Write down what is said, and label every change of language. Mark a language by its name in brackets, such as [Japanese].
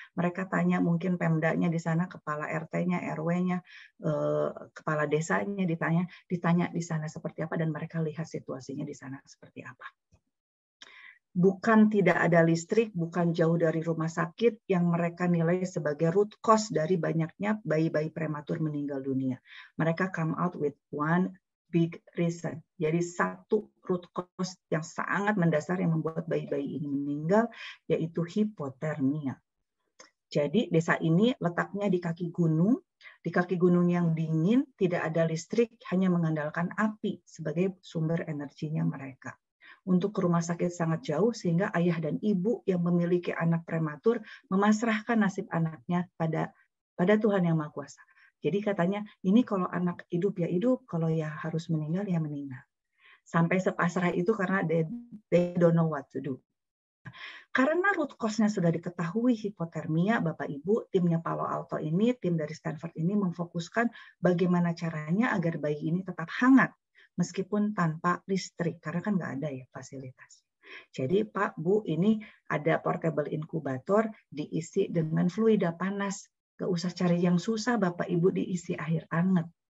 [Indonesian] Mereka tanya mungkin pemdanya di sana, kepala RT-nya, RW-nya, kepala desanya, ditanya di sana seperti apa, dan mereka lihat situasinya di sana seperti apa. Bukan tidak ada listrik, bukan jauh dari rumah sakit yang mereka nilai sebagai root cause dari banyaknya bayi-bayi prematur meninggal dunia. Mereka [English] come out with one big reason. [Indonesian] Jadi satu root cause yang sangat mendasar yang membuat bayi-bayi ini meninggal, yaitu hipotermia. Jadi desa ini letaknya di kaki gunung yang dingin, tidak ada listrik, hanya mengandalkan api sebagai sumber energinya mereka. Untuk ke rumah sakit sangat jauh, sehingga ayah dan ibu yang memiliki anak prematur memasrahkan nasib anaknya pada Tuhan Yang Maha Kuasa. Jadi katanya, ini kalau anak hidup ya hidup, kalau ya harus meninggal ya meninggal. Sampai sepasrah itu karena [English] they don't know what to do. [Indonesian] Karena root cause-nya sudah diketahui hipotermia, Bapak Ibu, timnya Palo Alto ini, tim dari Stanford ini memfokuskan bagaimana caranya agar bayi ini tetap hangat meskipun tanpa listrik, karena kan nggak ada ya fasilitas. Jadi Pak, Bu, ini ada portable incubator diisi dengan fluida panas. Nggak usah cari yang susah, Bapak Ibu, diisi air hangat.